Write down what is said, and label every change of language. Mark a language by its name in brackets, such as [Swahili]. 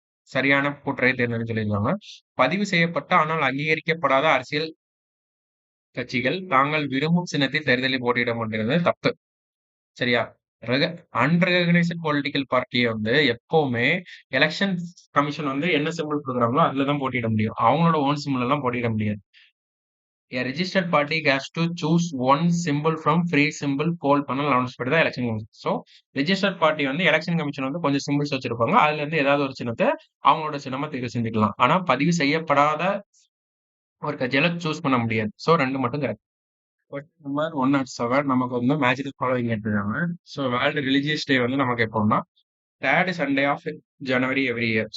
[Tamil] சரியான கூற்றை தேர்ந்தெடுன்னு சொல்லியிருக்காங்க. பதிவு செய்யப்பட்ட ஆனால் அங்கீகரிக்கப்படாத அரசியல் கட்சிகள் தாங்கள் விரும்பும் சின்னத்தில் தேர்தலில் போட்டியிட மாட்டேங்கிறது தப்பு. சரியா? அன்ரெகனைஸ்ட் பொலிட்டிக்கல் பார்ட்டியை வந்து எப்பவுமே எலெக்ஷன் கமிஷன் வந்து என்ன சிம்பிள் கொடுக்குறாங்களோ அதுலதான் போட்டியிட முடியும். அவங்களோட ஓன் சிம்பிள் எல்லாம் போட்டியிட முடியாது. [English] A registered party has to choose one symbol from free symbol poll panel announced by the election commission. [Tamil] So registered party வந்து எலெக்ஷன் கமிஷன் வந்து கொஞ்சம் சிம்பிள்ஸ் வச்சிருப்பாங்க. அதுல இருந்து ஏதாவது ஒரு சின்னத்தை அவங்களோட சின்னமா தேர்வு செஞ்சுக்கலாம். ஆனா பதிவு செய்யப்படாத ஒரு கட்சியால சூஸ் பண்ண முடியாது. ஸோ 2 மட்டும் கரெக்ட். கொஸ்டின் நம்பர் 107 நமக்கு வந்து மேட்ச் தி ஃபாலோயிங் கேட்டிருக்காங்க. ஸோ வேர்ல்டு ரிலீஜியஸ் டே வந்து நமக்கு எப்போன்னா [English] Third Sunday of January every year.